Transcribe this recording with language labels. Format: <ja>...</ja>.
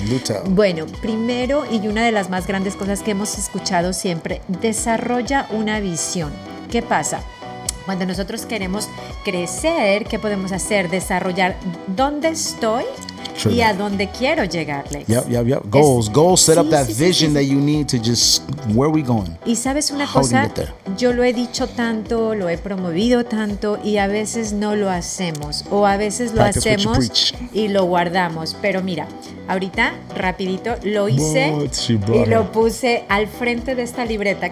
<en>Do tell.</en> <es>Bueno, primero, y una de las más grandes cosas que hemos escuchado siempre, desarrolla una visión. ¿Qué pasa? Cuando nosotros queremos crecer, ¿qué podemos hacer? Desarrollar dónde estoy y a dónde quiero llegar, Lex.</es> <en>Yep. Goals set up that vision that you need to just, where we going?</en> <es>Y sabes una cosa, yo lo he dicho tanto, lo he promovido tanto y a veces no lo hacemos o a veces lo hacemos y lo guardamos. Pero mira, ahorita rapidito lo hice y lo puse al frente de esta libreta.</es>